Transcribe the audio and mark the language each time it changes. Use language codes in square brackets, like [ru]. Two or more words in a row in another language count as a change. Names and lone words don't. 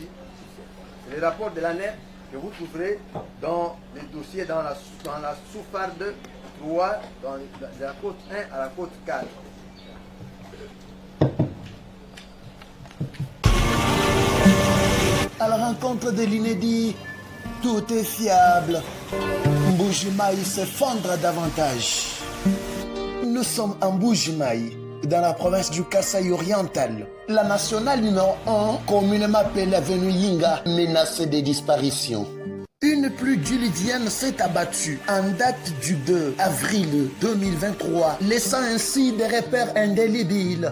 [fr] C'est le rapport de l'ANER que vous trouverez dans les dossiers dans la sous-farde 3, de la côte 1 à la côte 4. À la rencontre de l'inédit, tout est fiable. Mbuji-Mayi s'effondre davantage. Nous sommes en Mbuji-Mayi, dans la province du Kasaï oriental. La nationale numéro 1, communément appelée avenue Yinga, menacée de disparition. Une pluie diluvienne s'est abattue en date du 2 avril 2023, laissant ainsi des repères indélébiles.